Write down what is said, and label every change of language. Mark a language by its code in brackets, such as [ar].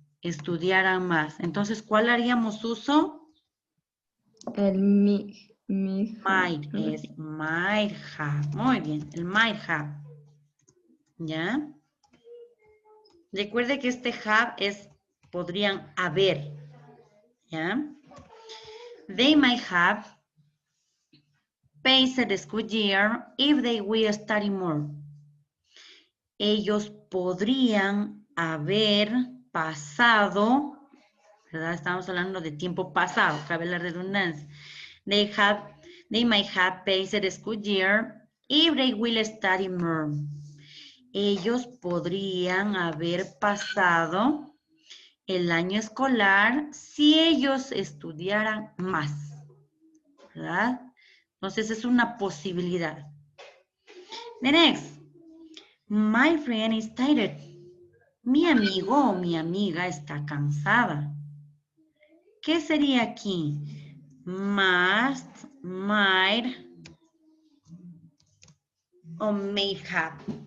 [es] Estudiaran más. Entonces, ¿cuál haríamos uso? [en] el may have, Might, [es] algo es así. [en] might have. [es] Muy bien, el might have, ¿ya? Recuerde que este have es podrían haber, ¿ya? [en] They might have passed the school year if they will study more. [es] Ellos podrían haber pasado, ¿verdad? Estamos hablando de tiempo pasado, cabe la redundancia. [en] They might have passed the school year if they will study more. [es] Ellos podrían haber pasado el año escolar si ellos estudiaran más, ¿verdad? Entonces es una posibilidad. [en] The next, my friend is tired. [es] Mi amigo o mi amiga está cansada. ¿Qué sería aquí? Must, might o may have.